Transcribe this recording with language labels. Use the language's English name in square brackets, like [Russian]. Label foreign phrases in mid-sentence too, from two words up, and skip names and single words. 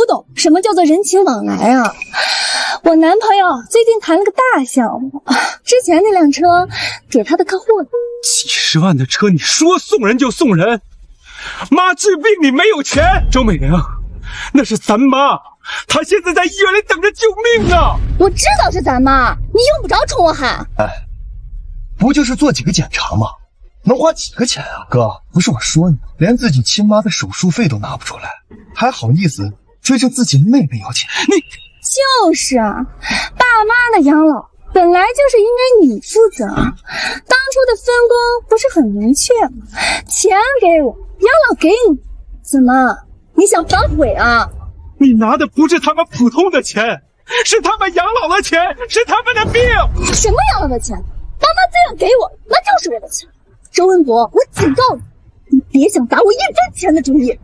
[Chinese] 哥，你懂不懂什麼叫做人情往來啊？ 我男朋友最近谈了个大项目，之前那辆车给他的客户了。几十万的车，你说送人就送人？妈治病你没有钱？周美玲，那是咱妈，她现在在医院里等着救命呢。我知道是咱媽，你用不着冲我喊。哎，不就是做幾個檢查嗎？能花幾個錢啊？哥，不是我說你，連自己親媽的手術費都拿不出來，還好意思追着自己妹妹要錢？你就是啊，爸媽的養老本來就是應該你負責，當初的分工不是很明確嗎？錢給我，養老給你，怎麼你想反悔啊？你拿的不是他們普通的錢，是他們養老的錢，是他們的病。什麼養老的錢？爸媽這樣給我，那就是我的錢。周文博，我警告你，你別想打我一分錢的主意。